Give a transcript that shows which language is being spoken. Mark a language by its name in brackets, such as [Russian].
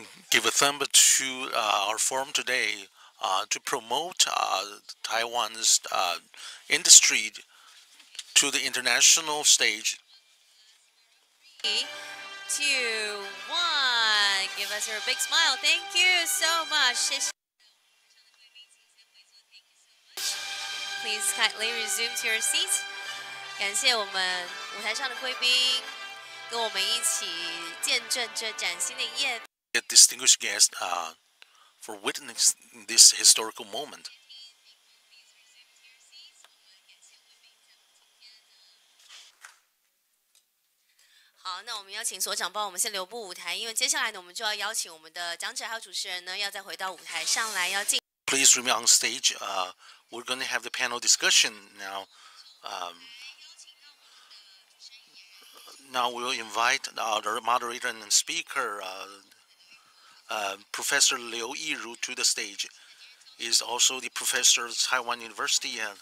[English] give a thumb to our forum today to promote Taiwan's industry to the international stage. 3, 2, 1. Give us your big smile. Thank you so much. [Chinese] 谢谢 [English] Please kindly resume to your seats. [Chinese] 感谢我们舞台上的贵宾，跟我们一起见证这崭新的一页。 [English] Distinguished guests for witnessing this historical moment. [Chinese] 好，那我们邀请所长帮我们先留步舞台，因为接下来呢，我们就要邀请我们的讲者还有主持人呢，要再回到舞台上来，要进。 [English] Please remain on stage. We're going to have the panel discussion now. Now we'll invite our moderator and speaker, Professor Liu Yiru, to the stage. He is also the professor of Taiwan University.